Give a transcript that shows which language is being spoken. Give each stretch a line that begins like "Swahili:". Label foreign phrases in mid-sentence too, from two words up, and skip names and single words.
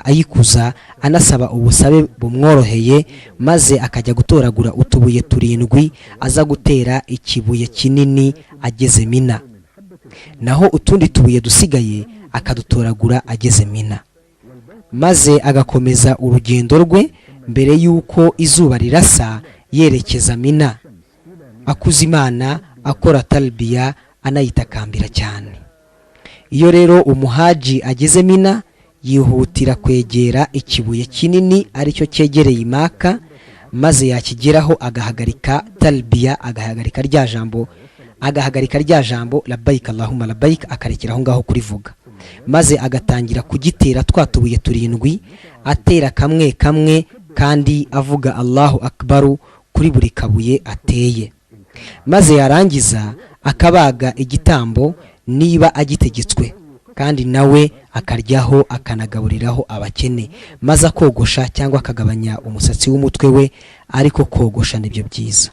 Kinyarwanda: ayikuza anasaba ubusabe bumworoheye maze akajya gutoragura utubuye 7 aza gutera ikibuye kinini ageze Mina, naho utundi tubuye dusigaye akadutoragura ageze Mina, maze agakomeza urugendo rwe mbere yuko izuba rirasa yerekeza Mina, akuza Imana akora talbiya anayitakambira cyane. Iyo rero umuhaji ageze Mina yihutira kwegera ikibuye kinini aricyo cyegereye Maka, maze yakigeraho agahagarika talbiya, agahagarika rya jambo
Arabic: لبيك اللهم لبيك,
Kinyarwanda: akarekeraho ngaho kurivuga, maze agatangira kugitera twatubuye 7 atera kamwe kamwe kandi avuga
Arabic: الله أكبر
Kinyarwanda: kuri buri kabuye ateye, maze yarangiza akabaga igitambo niba agitegetswe kandi nawe akaryaho akanagaburiraho abakene, maze akogosha cyangwa akagabanya umusatsi w'umutwe we, ariko kogosha nibyo byiza.